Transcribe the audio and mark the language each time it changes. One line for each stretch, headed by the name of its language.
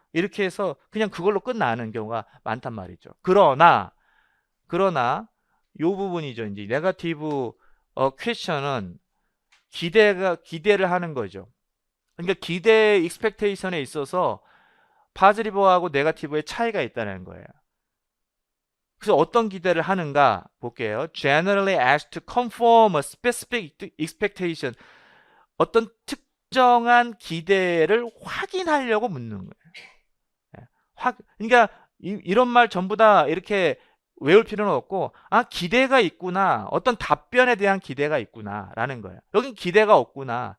Korean: 이렇게 해서 그냥 그걸로 끝나는 경우가 많단 말이죠. 그러나 요 부분이죠. 이제 네거티브 퀘션은 기대를 하는 거죠. 그러니까 기대 익스펙테이션에 있어서 파지티브하고 네거티브의 차이가 있다는 거예요. 그래서 어떤 기대를 하는가 볼게요.
English: Generally asked to confirm a specific expectation.
Korean: 어떤 특정한 기대를 확인하려고 묻는 거예요. 그러니까 이런 말 전부 다 이렇게 외울 필요는 없고 기대가 있구나. 어떤 답변에 대한 기대가 있구나 라는 거예요. 여긴 기대가 없구나.